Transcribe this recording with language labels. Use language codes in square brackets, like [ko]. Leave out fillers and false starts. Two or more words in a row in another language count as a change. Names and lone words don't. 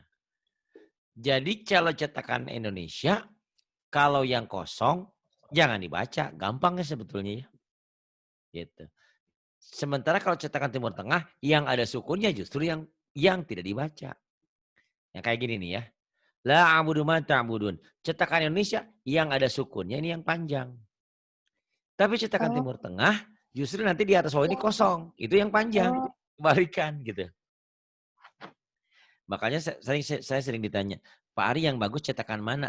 [id] Jadi kalau cetakan Indonesia, kalau yang kosong jangan dibaca. Gampang ya sebetulnya ya. Gitu. Sementara kalau cetakan Timur Tengah yang ada sukunnya justru yang tidak dibaca. Yang kayak gini nih ya. [ar] لا أعبد ما تعبدون. [id] Cetakan Indonesia yang ada sukunnya ini yang panjang. Tapi cetakan Oh. Timur Tengah justru nanti di atas bawah ini kosong. Itu yang panjang. Oh. Kebalikan gitu. Makanya saya sering ditanya, Pak Ari yang bagus cetakan mana?